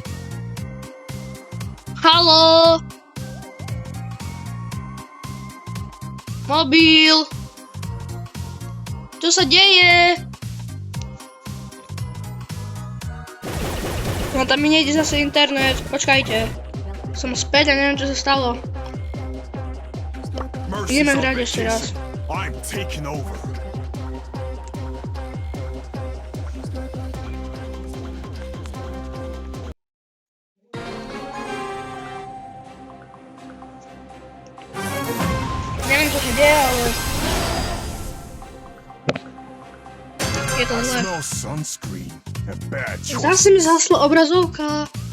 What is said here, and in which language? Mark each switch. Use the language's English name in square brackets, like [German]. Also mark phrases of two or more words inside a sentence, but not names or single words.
[Slovak] Haló? Mobil? Čo sa deje? No tam mi nejde zase internet, počkajte. Som späť a neviem čo sa stalo. [English] Mercy's [Slovak] Ideme [English] on [Slovak] hrať ešte raz. [English] vacation. I'm taking over. [Slovak] Neviem čo sa deje, ale... Je to [English] I [Slovak] zlé. [English] smell sunscreen and bad choice. [Slovak] Zase mi zaslo obrazovka.